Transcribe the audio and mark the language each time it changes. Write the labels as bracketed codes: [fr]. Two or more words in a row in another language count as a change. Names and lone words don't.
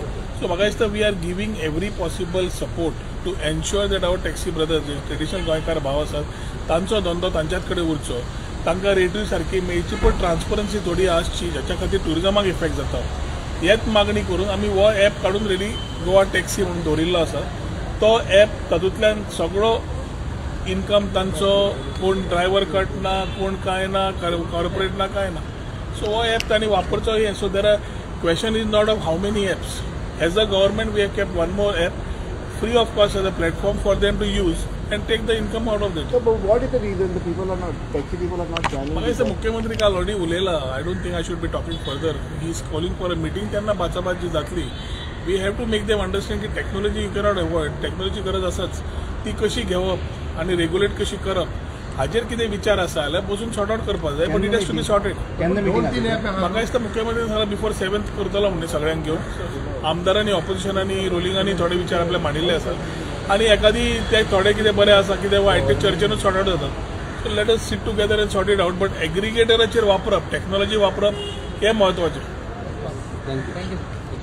[kok] सो म्हाका दिसता [en] we are giving every possible support to ensure that our taxi brothers [kok] जे ट्रेडिशनल गोंयकार भाव आसात तांचो धंदो तांच्याच कडेन उरचो तांकां रेटूय सारकी मेळची पण ट्रान्सपरन्सी थोडी आसची जाच्या खातीर ट्युरिजमाक इफेक्ट जाता। हेच मागणी करून आमी हो ॲप काडून रेडी गोवा टॅक्सी म्हणून दवरिल्लो आसा। तो ॲप तातूंतल्यान सगळो इनकम तांचो कोण ड्रायव्हर कट ना कोण कांय ना कॉर्पोरेट ना कांय ना सो हो ॲप तांणी वापरचो हे [en] so there are question is not of how many apps as a government we have kept one more app free of cost as a platform for them to use and take the income out of that. So, but what is the reason the people are not, taxi people are not joining? [kok] Maka isa Mukhyamantri काल already उलयला. [en] I don't think I should be talking further. He is calling for a meeting. [kok] त्यांना बाचाबाच जी जातली. [en] We have to make them understand की technology you cannot avoid. [kok] Technology गरज आसाच. ती कशी घेवप आणि रेग्युलेट कशी करप हाजेर कितें विचार आसा जाल्यार बसून [en] sort out [kok] करपाक जाय [en] but it has to be sorted. [kok] म्हाका दिसता मुख्यमंत्री सांगला बिफोर 7th करतलो म्हणजे सगळ्यांक घेवन आमदारांनी ऑपोजिशनांनी रोलिंगांनी थोडे विचार आपले मांडिल्ले आसात आनी एखादी ते थोडे कितें बरें आसा कितें वायट ते चर्चेनूच [en] sort out [kok] जातात। [en] so let us sit together and sort it out but [kok] एग्रीगेटराचेर वापरप टेक्नॉलॉजी वापरप हें म्हत्वाचें। [en] थँक्यू।